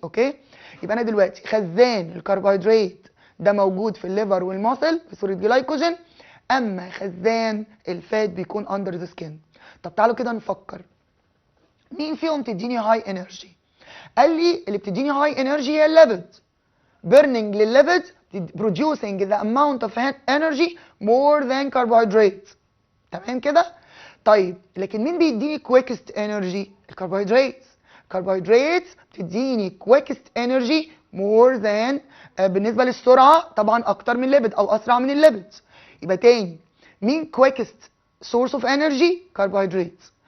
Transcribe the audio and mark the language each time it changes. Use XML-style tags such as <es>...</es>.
<ar>اوكي يبقى انا دلوقتي خزان الكربوهيدرات ده موجود في الليفر والمصل في صوره جلايكوجين، اما خزان الفات بيكون</ar> <en>under the skin.</en> <ar>طب تعالوا كده نفكر مين فيهم تديني هاي انرجي؟ قال لي اللي بتديني هاي انرجي هي الليبيد.</ar> <en>burning للليبيد producing the amount of energy more than carbohydrates.</en> <ar>تمام كده؟ طيب لكن مين بيديني كويكست انرجي؟ الكربوهيدرات. الكربوهيدرات بتديني كويكست انرجي مور ذان بالنسبه للسرعه طبعا اكتر من الليبيد او اسرع من الليبيد. يبقى تاني مين كويكست سورس اوف انرجي؟ كربوهيدرات.</ar>